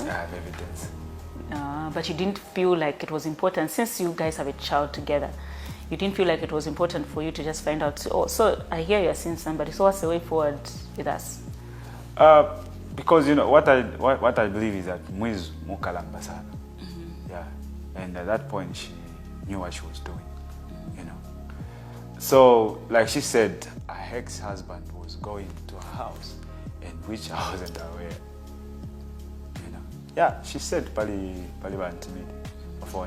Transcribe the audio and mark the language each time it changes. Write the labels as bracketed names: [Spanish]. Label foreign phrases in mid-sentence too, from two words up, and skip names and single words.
[English] I have evidence. But you didn't feel like it was important, since you guys have a child together, you didn't feel like it was important for you to just find out, oh, so I hear you're seeing somebody, so what's the way forward with us? Because, you know, what I believe is that Muiz [Bemba] mukalamba sana. [English] Yeah. And at that point, she knew what she was doing, you know. So, like she said, her ex-husband was going to her house, and which I wasn't aware, you know. Yeah, she said, Pali phone.